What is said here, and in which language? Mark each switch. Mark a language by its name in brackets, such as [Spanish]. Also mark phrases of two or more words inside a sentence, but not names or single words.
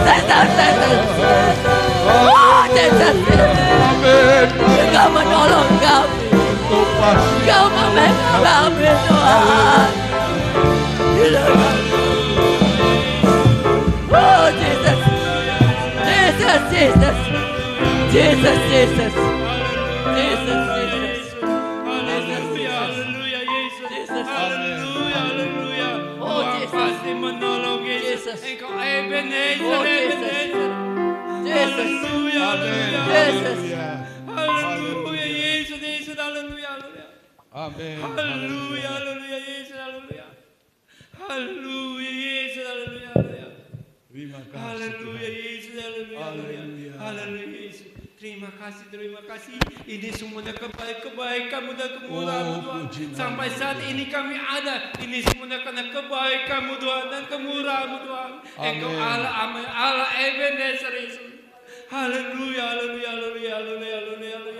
[Indonesian] Oh, Jesus. Amin. Engkau menolong kami. Tuhan. Engkau memegang kami, Tuhan. Oh, Jesus. Jesus, Jesus. Jesus, Jesus. Jesus, Jesus. Haleluya, haleluya Yesus. Jesus. Haleluya, haleluya. Oh, Tuhan Jesus. pasti menolong Yesus. Jesus. Engkau Ebenezer, Oh, Jesus. Ebenezer. Jesus. Haleluya, Amin. haleluya. Jesus. Haleluya Yesus, Yesus, haleluya, haleluya. Amin. Haleluya, haleluya Yesus, haleluya. Haleluya Yesus, haleluya, haleluya. Terima kasih. Haleluya Yesus, haleluya, haleluya. Haleluya. Haleluya Yesus. Terima kasih, terima kasih. Ini semuanya kebaikan-kebaikanmu dan kemurahan-Mu Oh, Tuhan. puji nama Sampai saat Tuhan. ini kami ada. Ini semuanya karena kebaikan-Mu Tuhan dan kemurahan-Mu Tuhan. Engkau Amin. Allah, amin. Allah Ebenezer Yesus. Haleluya, haleluya, haleluya, haleluya, haleluya, haleluya.